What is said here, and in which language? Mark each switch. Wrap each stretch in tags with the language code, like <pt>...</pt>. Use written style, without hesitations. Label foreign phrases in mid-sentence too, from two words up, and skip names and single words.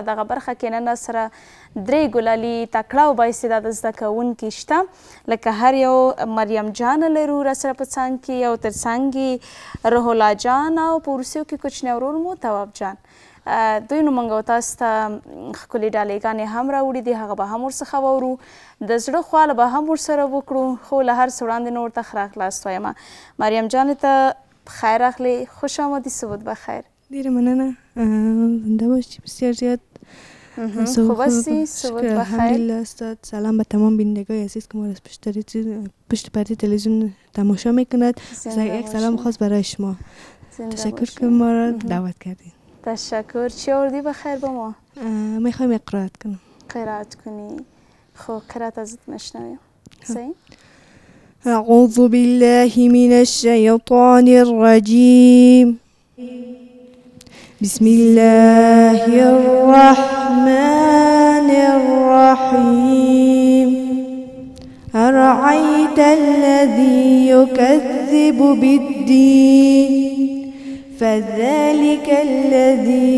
<ps>دغه برخه کې نن سره درې ګلالي تکړه او بااستعداده زده کوونکي شته، لکه هر یو مریم جان لرو راسره په څنګ کې او تر څنګ یې روح الله جان او په وروستیو کې کوچنی ورور مو تواب جان. دوی نو موږ تاسو ته ښکلې ډالېګانې هم راوړي دي، هغه به هم ورڅخه واورو، د زړه خواله به هم ورسره وکړو، خو له هر څه وړاندې نو ورته ښه راغلاست وایم. مریم جانې ته خیر راغلی،</ps> <fa>خوش آمدی، صبح بخیر.</fa> <ps>ډیره مننه،</ps> <fa>زنده باشی، بسیار زیاد خوب هستی؟ صبح بخیر. الحمدلله استاد. سلام به تمام بینندگان عزیز که ما را از پشت پرده تلویزیون تماشا میکند. یک سلام خاص برای شما. تشکر که ما را دعوت کردین. تشکر. چی آوردی بخیر با ما؟ میخوایم قرائت کنم. قرائت کنی؟ خب قرائت ازت مشنویم. صحیح؟</fa> <ar>أعوذ بالله من الشيطان الرجيم. بسم الله الرحمن الرحيم. أرأيت الذي يكذب بالدين فذلك الذي</ar>